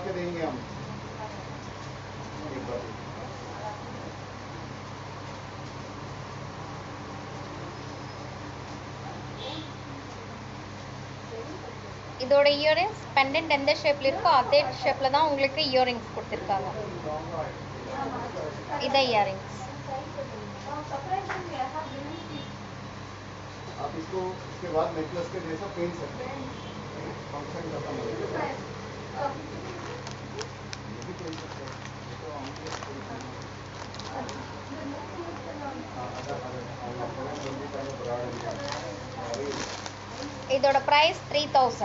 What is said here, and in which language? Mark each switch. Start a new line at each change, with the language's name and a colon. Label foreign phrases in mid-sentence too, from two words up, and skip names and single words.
Tamil: இதோட
English: earrings pendant
Tamil: எந்த ஷேப்ல இருக்கோ அதே ஷேப்ல தான் உங்களுக்கு இயரிங்ஸ் கொடுத்துருக்காங்க. இதான் இயரிங்ஸ்.
Hindi: आप इसको इसके बाद नेकलेस के जैसा पहन सकते हैं। फंक्शन खत्म हो गया ये भी पहन सकते हैं। तो
Tamil: இதோட பிரைஸ் 3000.